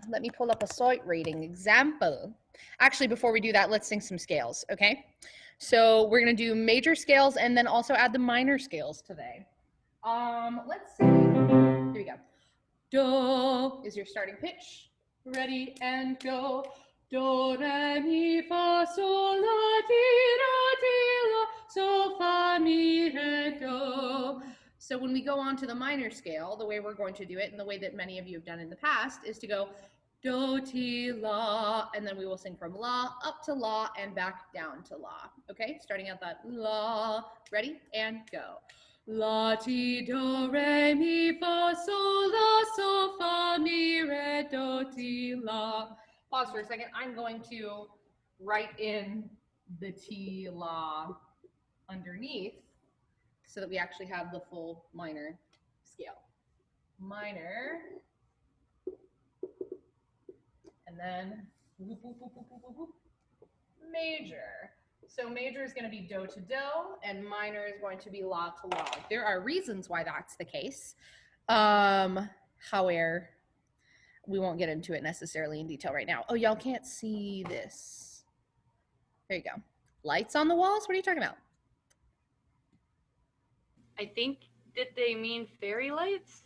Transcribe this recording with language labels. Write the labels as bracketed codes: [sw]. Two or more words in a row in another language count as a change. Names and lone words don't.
[en] Let me pull up a sight reading example. Actually, before we do that, let's sing some scales, okay? So we're gonna do major scales and then also add the minor scales today. Let's see, here we go. Do is your starting pitch. Ready and go. Do, re, mi, fa, sol, la, ti, la, sol, fa, mi, re, do. So when we go on to the minor scale, the way we're going to do it and the way that many of you have done in the past is to go do, ti, la, and then we will sing from la up to la and back down to la. Okay, starting out that la. Ready? And go. La, ti, do, re, mi, fa, sol, la, sol, fa, mi, re, do, ti, la. Pause for a second. I'm going to write in the ti, la underneath so that we actually have the full minor scale. Minor, and then whoop, whoop, whoop, whoop, whoop, whoop, major. So major is going to be do to do, and minor is going to be la to la. There are reasons why that's the case. However, we won't get into it necessarily in detail right now. Oh, y'all can't see this. There you go. Lights on the walls? What are you talking about? I think, did they mean fairy lights?